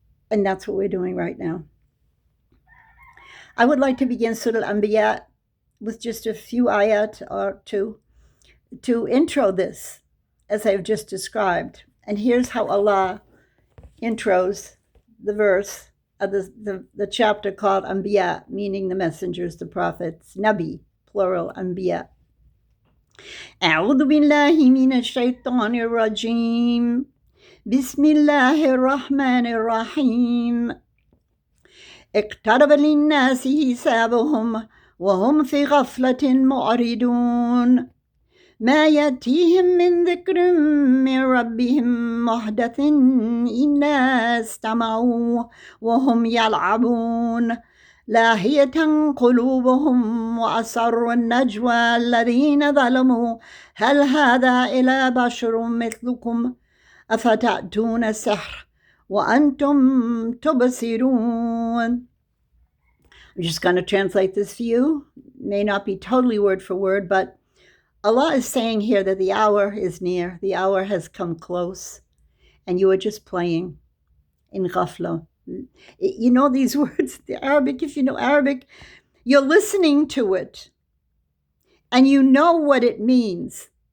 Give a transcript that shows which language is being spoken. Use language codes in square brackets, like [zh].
[en] And that's what we're doing right now. I would like to begin Surah Al-Anbiya with just a few ayat or two to intro this, as I've just described. And here's how Allah intros the verse of the chapter called Anbiya, meaning the messengers, the prophets, Nabi, plural, Anbiya. [ar] أعوذ بالله من الشيطان الرجيم بسم الله الرحمن الرحيم اقترب للناس حسابهم وهم في غفلة معرضون ما يأتيهم من ذكر من ربهم محدث إلا استمعوا وهم يلعبون لاهية قلوبهم وأسروا النجوى الذين ظلموا هل هذا إلا بشر مثلكم أفتأتون السحر وأنتم تبصرون. [en] I'm just going to translate this for you. May not be totally word for word, but Allah is saying here that the hour is near, the hour has come close, and you are just playing in ghafla. You know these words, the Arabic, if you know Arabic, you're listening to it, and you know what it means.